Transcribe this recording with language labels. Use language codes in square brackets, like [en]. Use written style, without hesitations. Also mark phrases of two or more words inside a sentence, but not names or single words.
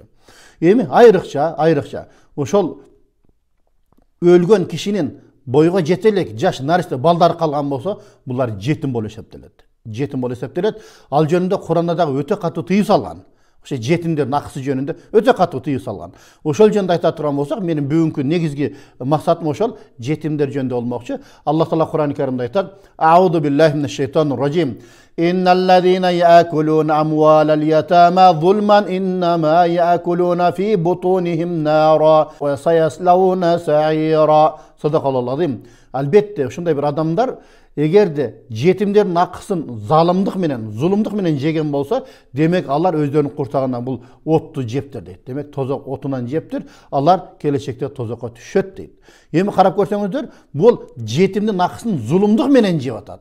[ky] Эми айрыкча ошол өлгөн кишинин бойго жете элек жаш наристе балдары калган болсо, булар жетим болуп эсептелет. Жетим болуп эсептелет. Ал жөнүндө Куранда дагы өтө катуу тыюу салган. Ошо жетимдердин акысы жөнүндө өтө катуу тыюу салган. Ошол жөнүндө айта турган болсок, менин бүгүнкү негизги максатым ошол жетимдер жөнүндө болмокчу. Аллах Таала Кур'ан-ы Каримде айтат: [ar] "أعوذ بالله من الشيطان الرجيم. إن الذين يأكلون أموال اليتامى ظلما إنما يأكلون في بطونهم نارا وسيصلون سعيرا." صدق الله العظيم. [ky] Албетте ушундай бир адамдар эгерде жетимдердин акысын залымдык менен, зулумдук менен жеген болсо, демек алар өздөрүнүн курсагынан бул отту жептир дейт. Демек тозок отунан жептир, алар келечекте тозокко түшөт дейт. Эми карап көрсөңүздөр, бул жетимдин акысын зулумдук менен жеп атат.